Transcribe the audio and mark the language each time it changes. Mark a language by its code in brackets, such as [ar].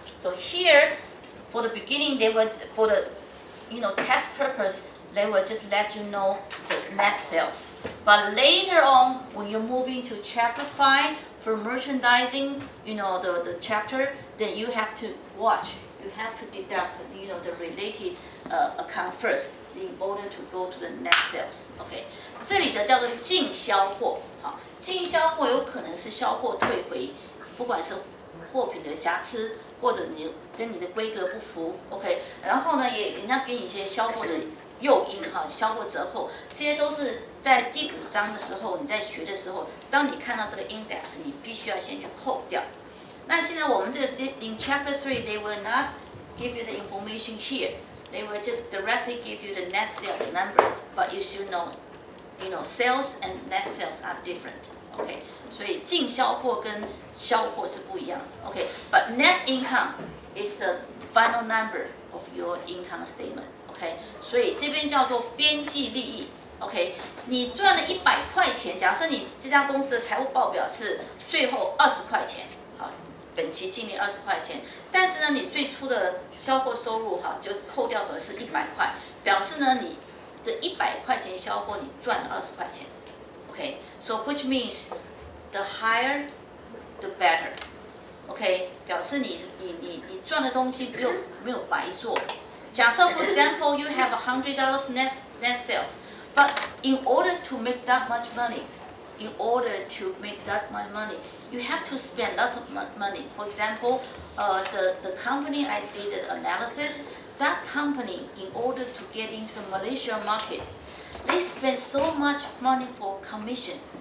[en] So here, for the beginning, they would, for the test purpose, they will just let you know the net sales. But later on, when you're moving to chapter 5 for merchandising, the chapter, then you have to watch. You have to deduct, the related account first in order to go to the net sales. [zh] Okay, 这里的叫做净销货。好，净销货有可能是销货退回，不管是货品的瑕疵，或者你跟你的规格不符。 OK， 然后呢，人家给你一些销货的诱因哈，销货折扣，这些都是在第5章的时候你在学的时候，当你看到这个 index， 你必须要先去扣掉。那现在我们这个 [en] in chapter 3 they will not give you the information here. They will just directly give you the net sales number, but you should know, sales and net sales are different. [zh] OK， 所以净销货跟销货是不一样的。 [en] OK，but net income is the final number of your income statement。 [zh] OK， 所以这边叫做边际利益。OK， 你赚了100块钱，假设你这家公司的财务报表是最后20块钱，好，本期净利20块钱，但是呢，你最初的销货收入哈就扣掉的是100块，表示呢你的100块钱销货你赚了20块钱。 [en] OK，so which means the higher the better。 [zh] OK， 表示你赚的东西没有白做。 [en] 假设 for example you have $100 net sales。 But in order to make that much money, you have to spend lots of money. For example, the company I did the analysis, that company, in order to get into the Malaysia market, they spend so much money for commission.